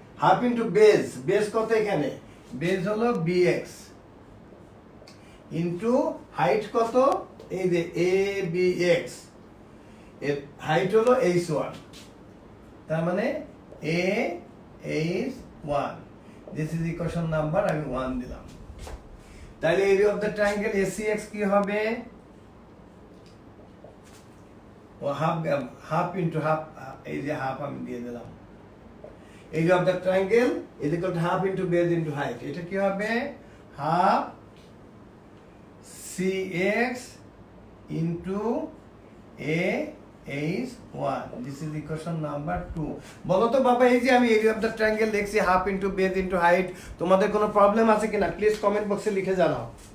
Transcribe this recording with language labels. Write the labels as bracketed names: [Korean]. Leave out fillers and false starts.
[Bangla] Half into base, base কত এখানে, base হলো bx ইন্টু হাইট কত, এই যে abx, এর হাইট হলো h1, তার মানে a h1, this is equation number, আমি 1 দিলাম। [English] তাহলে area of the triangle ACX কি হবে, ও হাফ ইন্টু হাফ, এই যে হাফ আমি দিয়ে দিলাম, area of the triangle is equal to half into base into height, [Bangla] এটা কি হবে, [English] half cx into a h1, this is equation number 2। [Bangla] বলো তো বাবা, এই যে আমি area of the triangle লিখছি [English] half into base into height, [Bangla] তোমাদের কোনো প্রবলেম আছে কিনা প্লিজ কমেন্ট বক্সে লিখে জানাও।